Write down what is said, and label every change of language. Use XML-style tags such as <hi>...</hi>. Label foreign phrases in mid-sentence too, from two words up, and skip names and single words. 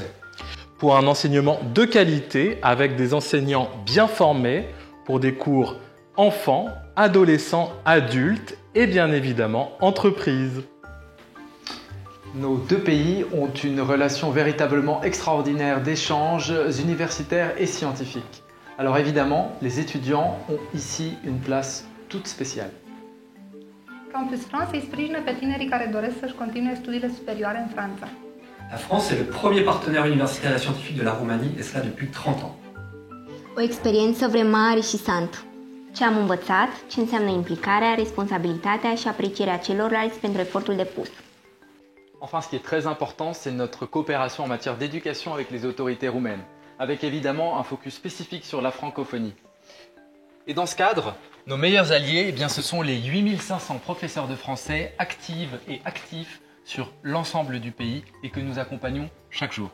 <fr>Pour un enseignement de qualité, avec des enseignants bien formés, pour des cours enfants, adolescents, adultes et bien évidemment entreprises. Nos deux pays ont une relation véritablement extraordinaire d'échanges universitaires et scientifiques. Alors évidemment, les étudiants ont ici une place toute spéciale.</fr> <ro>Campus France îi sprijină pe tinerii care doresc să-și continue studiile superioare în Franța.</ro> <fr>La France est le premier partenaire universitaire et scientifique de la Roumanie, et cela depuis 30 ans.</fr> <ro>O experiență vremarișisantă. Ce am învățat, ce înseamnă implicarea, responsabilitatea și aprecierea celorlalți pentru efortul depus.</ro> <fr>Enfin, ce qui est très important, c'est notre coopération en matière d'éducation avec les autorités roumaines, avec évidemment un focus spécifique sur la francophonie. Et dans ce cadre, nos meilleurs alliés, eh bien, ce sont les 8500 professeurs de français actifs sur l'ensemble du pays et que nous accompagnons chaque jour.</fr>